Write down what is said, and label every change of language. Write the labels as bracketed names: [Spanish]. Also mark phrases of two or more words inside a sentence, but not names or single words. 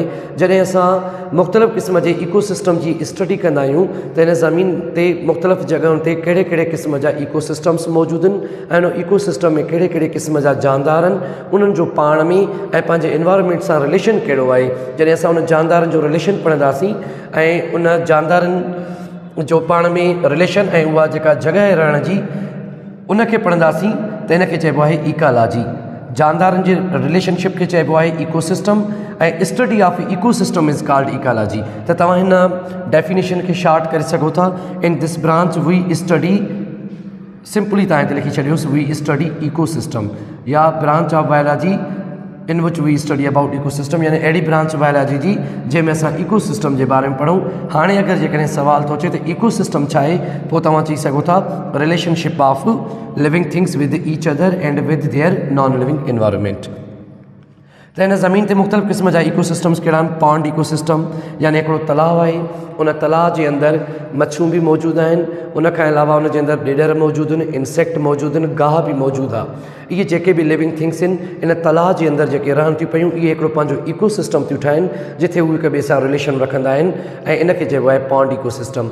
[Sindhi] जॾहिं असां मुख़्तलिफ़ क़िस्म जे इकोसिस्टम जी स्टडी कंदा आहियूं त हिन ज़मीन ते मुख़्तलिफ़ जॻहियुनि ते कहिड़े कहिड़े क़िस्म जा इकोसिस्टम्स मौजूदु आहिनि ऐं उन इकोसिस्टम में कहिड़े कहिड़े क़िस्म जा जानदार आहिनि, उन्हनि जो पाण में ऐं पंहिंजे एनवायरनमेंट सां रिलेशन कहिड़ो आहे। जॾहिं असां उन जानदारनि जो रिलेशन पढ़ंदासीं ऐं उन जानदारनि जो पाण में रिलेशन ऐं उहा जेका जॻह रहण जी उनखे पढ़ंदासीं त इनखे चइबो आहे इकालॉजी। जानदारनि जे रिलेशनशिप खे चइबो आहे इकोसिस्टम ऐं [English] study of ecosystem is called ecology. [Sindhi] त तव्हां हिन डेफिनेशन खे शार्ट करे सघो था। [English] in this branch we study, [Sindhi] सिंपली तव्हां हिते लिखी छॾियोसि, [English] we study ecosystem या branch of biology in which we study about ecosystem, [Sindhi] यानी अहिड़ी ब्रांच बायोलॉजी जी जंहिंमें असां इकोसिस्टम जे बारे में पढ़ूं। हाणे अगरि जेकॾहिं सुवाल थो अचे त इकोसिस्टम छा आहे, पोइ तव्हां चई सघो था [English] relationship of living things with each other and with their non living environment. [Sindhi] त हिन ज़मीन ते मुख़्तलिफ़ क़िस्म जा इकोसिस्टम्स कहिड़ा आहिनि। [English] pond ecosystem [Sindhi] यानी हिकिड़ो तलाउ आहे, उन तलाउ जे अंदरि मच्छियूं बि मौजूदु आहिनि, उनखां अलावा उन जे अंदरि ॾेडर मौजूदु आहिनि, इंसेक्ट मौजूदु आहिनि, गाह बि मौजूदु आहे। इहे जेके बि [English] living things [Sindhi] आहिनि इन तलाउ जे अंदरि जेके रहनि थियूं पियूं, इहे हिकिड़ो पंहिंजो इकोसिस्टम थियूं ठाहिनि जिथे उहे हिक ॿिए सां रिलेशन रखंदा आहिनि ऐं इनखे चइबो आहे [English] pond ecosystem.